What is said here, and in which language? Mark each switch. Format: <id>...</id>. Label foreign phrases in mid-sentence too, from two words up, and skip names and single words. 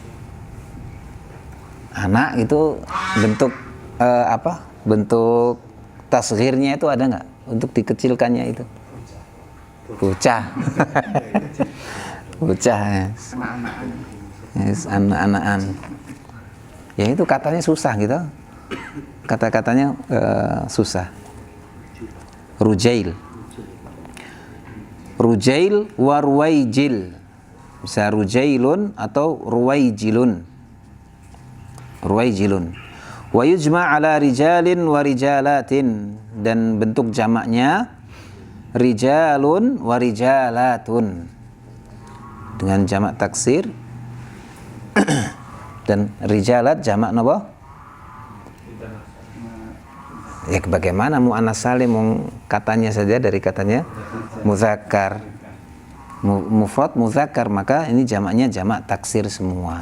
<id>Anak itu bentuk bentuk tasghirnya itu ada nggak untuk dikecilkannya itu? Bocah. Yes, anak-anakan. Ya itu katanya susah gitu. Kata-katanya susah.</id> <ar>رجيل ورويجل.</ar> <id>Bisa rujailun atau ruwaijilun.</id> <ar>ويجمع على رجال ورجالة,</ar> <id>dan bentuk jamaknya</id> <ar>رجال ورجالة</ar> <id>dengan jamak taksir. Dan rijalat jamak napa? Ya bagaimana</id> <ar>مؤنث سالم,</ar> <id>katanya saja dari katanya muzakkar,</id> <ar>مفرد مذكر,</ar> <id>maka ini jamaknya jamak taksir semua.</id>